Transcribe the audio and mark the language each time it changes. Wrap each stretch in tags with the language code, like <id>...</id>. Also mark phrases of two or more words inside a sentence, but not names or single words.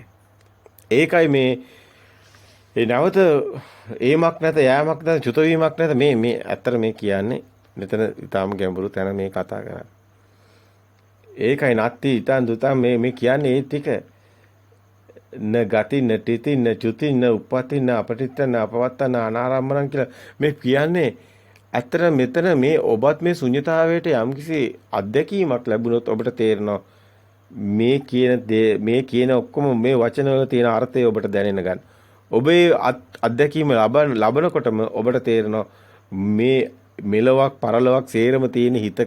<si>ඒකයි ඒ නැවත ඒමක් නැත යෑමක් නැත චුත වීමක් නැත මේ ඇත්තට මේ කියන්නේ මෙතන ඊටාම ගැඹුරු තැන මේ කතා කරන්නේ. ඒකයි නැත්ති ඊටන් දුතන් මේ කියන්නේ ඒ ටික</si> <pi>න ගති න තිති න චුති න උප්පති න අපටිත්ත න අපවත්ත න අනාරම්මණං</pi> <si>කියලා මේ කියන්නේ ඇත්තට මෙතන මේ ඔබත් මේ ශුන්‍යතාවයට යම්කිසි අත්දැකීමක් ලැබුණොත් ඔබට තේරෙනවා මේ කියන ඔක්කොම මේ වචන වල තියෙන අර්ථය ඔබට දැනෙන්න ගන්න. ඔබේ අත්දැකීම ලබනකොටම ඔබට තේරෙනවා මේ මෙලොවක් පරලොවක් සේරම තියෙන හිතක.</si>